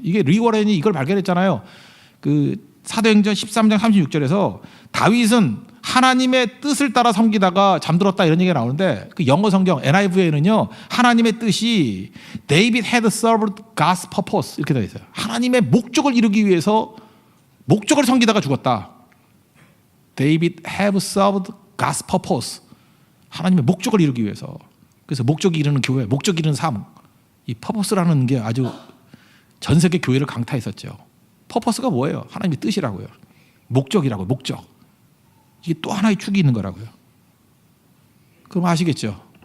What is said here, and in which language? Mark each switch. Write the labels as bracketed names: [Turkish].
[Korean] 이게 리워렌이 이걸 발견했잖아요. 그 사도행전 13장 36절에서 다윗은 하나님의 뜻을 따라 섬기다가 잠들었다 이런 얘기가 나오는데 그 영어 성경 NIV에는요 하나님의 뜻이 [English] David had served God's purpose [Korean] 이렇게 되어 있어요. 하나님의 목적을 이루기 위해서 목적을 섬기다가 죽었다. [English] David have served God's purpose. [Korean] 하나님의 목적을 이루기 위해서. 그래서 목적이 이루는 교회, 목적이 이루는 삶. 이 purpose라는 게 아주 전 세계 교회를 강타했었죠. purpose가 뭐예요? 하나님의 뜻이라고요. 목적이라고요. 목적. 이게 또 하나의 축이 있는 거라고요. 그럼 아시겠죠?